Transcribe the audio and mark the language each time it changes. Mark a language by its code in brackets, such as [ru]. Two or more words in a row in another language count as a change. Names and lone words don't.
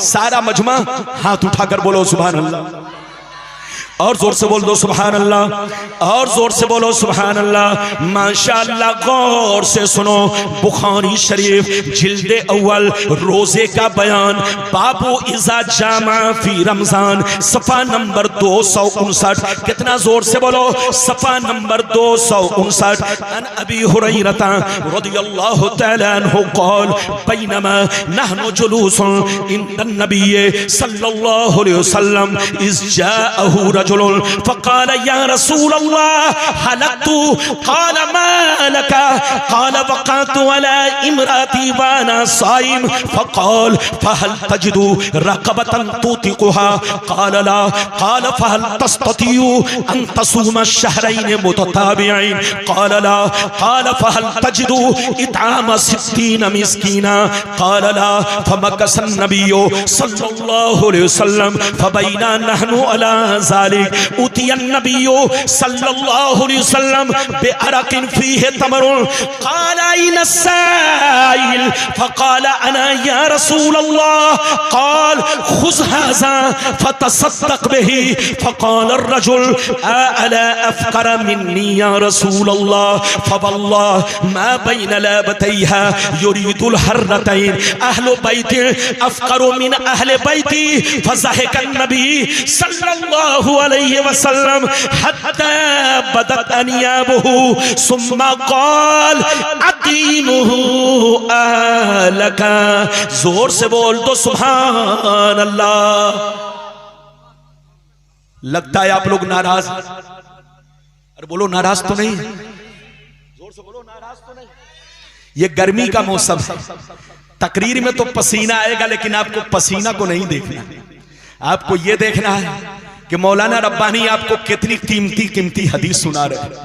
[hi] सारा मजमा हाथ उठाकर बोलो [ar] سبحان الله, [hi] और जोर से बोल दो [ar] سبحان الله, [hi] और जोर से बोलो [ar] سبحان الله. [hi] माशाअल्लाह, गौर से सुनो। बुखारी शरीफ जिल्दे अव्वल रोजे का बयान, [ar] باب إذا جامع في رمضان, [hi] सफा नंबर 259। कितना जोर से बोलो, सफा नंबर 259। [ar] عن أبي هريرة رضي الله تعالى عنه قال بينما نحن جلوسا عند النبي صلى الله عليه وسلم إذ جاءه فقال يا رسول الله هلكت قال ما لك قال وقعت على امرأتي وأنا صائم فقال فهل تجد رقبة تعتقها قال لا قال فهل تستطيع أن تصوم شهرين متتابعين قال لا قال فهل تجد إطعام 60 مسكينا قال لا فمكث النبي صلى الله عليه وسلم فبينا نحن على ذلك أتي النبي صلى الله عليه وسلم بعرق فيه تمر قال أين السائل فقال أنا يا رسول الله قال خذ هذا فتصدق به فقال الرجل أعلى أفقر مني يا رسول الله فوالله ما بين لابتيها يريد الحرتين أهل بيت أفقر من أهل بيتي فضحك النبي صلى الله عليه وسلم حتى بدت أنيابه ثم قال أطعمه أهلك. [hi] जोर से बोल दो [ar] سبحان الله. [hi] लगता है आप लोग नाराज, अरे बोलो नाराज तो नहीं, जोर से बोलो नाराज तो नहीं। ये गर्मी का मौसम है, तकरीर में तो पसीना आएगा, लेकिन आपको पसीना को नहीं देखना, आपको ये देखना है कि मौलाना रब्बानी आपको कितनी कीमती कीमती हदीस सुना रहे हैं।